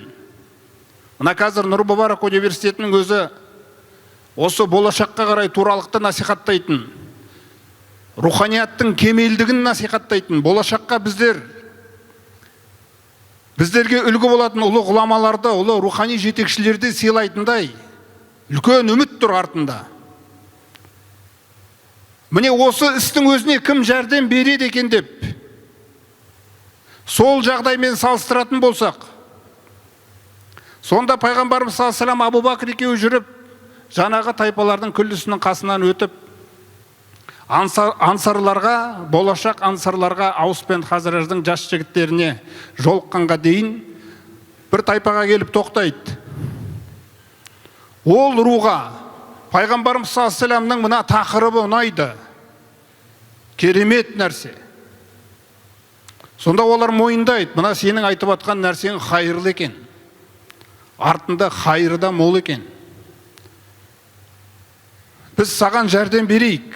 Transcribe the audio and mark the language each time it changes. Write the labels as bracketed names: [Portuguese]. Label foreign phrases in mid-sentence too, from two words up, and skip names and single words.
[Kazakh] Мына қазір Нұр Мүбарак университетінің өзі осы болашаққа қарай туралықты насихаттайтын, руханияттың кемелдігін насихаттайтын, болашаққа біздерге үлгі болатын ұлы ғұламаларды, ұлы рухани жетекшілерді сыйлайтындай үлкен үміт тұр артында. Міне осы істің өзіне кім жәрдем береді екен деп, сол жағдаймен салыстыратын болсақ, сонда пайғамбарымыз [Arabic] صلى الله عليه وسلم [Kazakh] Абу Бәкір екеуі жүріп, жаңағы тайпалардың күллісінің қасынан өтіп, ансарларға, болашақ ансарларға, Аус пен Хазраждың жас жігіттеріне жолыққанға дейін бір тайпаға келіп тоқтайды. Ол руға пайғамбарымыз [Arabic] صلى الله عليه وسلم [Kazakh] мына тақырыбы ұнайды, керемет нәрсе. Сонда олар мойындайды, мына сенің айтып атқан нәрсең хайырлы екен, артында хайыры да мол екен. Біз саған жәрдем берейік.